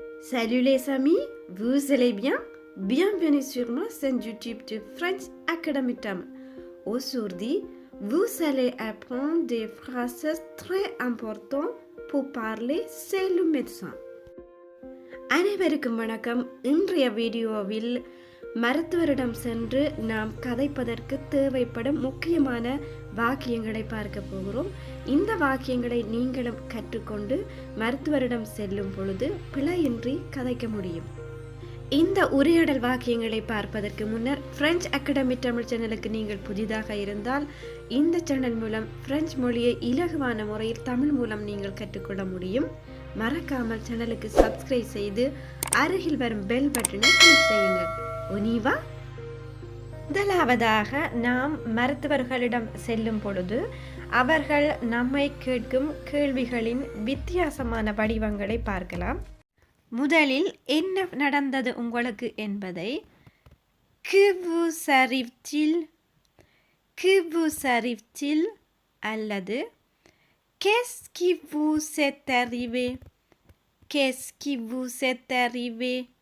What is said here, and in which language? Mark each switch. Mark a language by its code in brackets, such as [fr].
[fr] Salut les amis, vous allez bien? Bienvenue sur ma chaîne YouTube de French Academy Tamil. Aujourd'hui, vous allez apprendre des phrases très importantes pour parler chez le médecin. [ta] அனைவருக்கும் வணக்கம். இன்றைய வீடியோவில் மருத்துவரிடம் சென்று நாம் கதைப்பதற்கு தேவைப்படும் முக்கியமான வாக்கியங்களை பார்க்க போகிறோம். இந்த வாக்கியங்களை நீங்களும் கற்றுக்கொண்டு மருத்துவரிடம் செல்லும் பொழுது பிழையின்றி கதைக்க முடியும். இந்த உரையாடல் வாக்கியங்களை பார்ப்பதற்கு முன்னர் பிரெஞ்சு அகாடமி தமிழ் சேனலுக்கு நீங்கள் புதிதாக இருந்தால் இந்த சேனல் மூலம் பிரெஞ்சு மொழியை இலகுவான முறையில் தமிழ் மூலம் நீங்கள் கற்றுக்கொள்ள முடியும். மறக்காமல் சேனலுக்கு சப்ஸ்கிரைப் செய்து அருகில் வரும் பெல் பட்டனை கிளிக் செய்யுங்கள். ஒனிவா. முதலாவதாக நாம் மருத்துவர்களிடம் செல்லும் பொழுது அவர்கள் நம்மை கேட்கும் கேள்விகளின் வித்தியாசமான வடிவங்களை பார்க்கலாம். முதலில் என்ன நடந்தது உங்களுக்கு என்பதை [fr] que vous arrive-t-il, que vous arrive-t-il [ta] அல்லது [fr] qu'est-ce qui vous est arrivé, [ta] qu'est-ce qui vous est arrivé